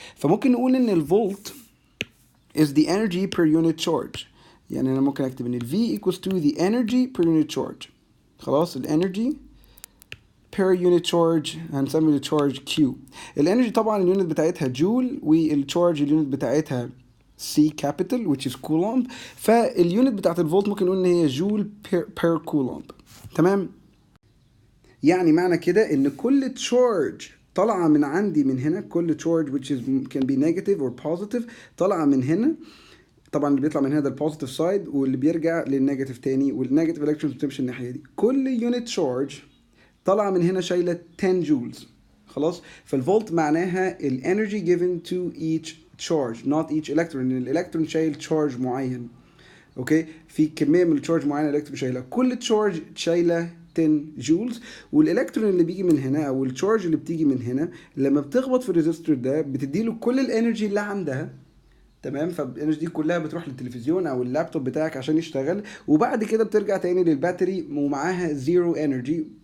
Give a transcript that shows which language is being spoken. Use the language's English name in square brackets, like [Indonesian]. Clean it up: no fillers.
[Arabic] فممكن نقول ان الفولت [English] is the energy per unit charge. [Arabic] يعني انا ممكن اكتب ان ال [English] V equals to the energy per unit charge. [Arabic] خلاص الانرجي per unit charge هنسمي التشارج Q. الانرجي طبعا اليونت بتاعتها جول والتشارج اليونت بتاعتها C capital [English] which is coulomb. [Arabic] فاليونت بتاعت الفولت ممكن نقول ان هي جول per coulomb. تمام؟ يعني معنى كده ان كل تشارج طالعه من عندي من هنا، كل تشارج [English] which is can be negative or positive [Arabic] طالعه من هنا. طبعا اللي بيطلع من هنا ده البوزيتيف سايد واللي بيرجع للنيجاتيف تاني، والنيجاتيف الكترونز بتمشي الناحيه دي. كل يونت تشارج طالعه من هنا شايله 10 جولز. خلاص؟ فالفولت معناها الانرجي [English] given to each charge not each electron. [Arabic] الالكترون شايل تشارج معين. اوكي؟ في كميه من التشارج معينه الالكترون شايلها. كل تشارج شايله 10 جولز، والالكترون اللي بيجي من هنا او التشارج اللي بتيجي من هنا لما بتخبط في الريزستور ده بتديله كل الانرجي اللي عندها. تمام؟ فالانرجي دي كلها بتروح للتلفزيون او اللابتوب بتاعك عشان يشتغل، وبعد كده بترجع تاني للباتري ومعاها زيرو انرجي.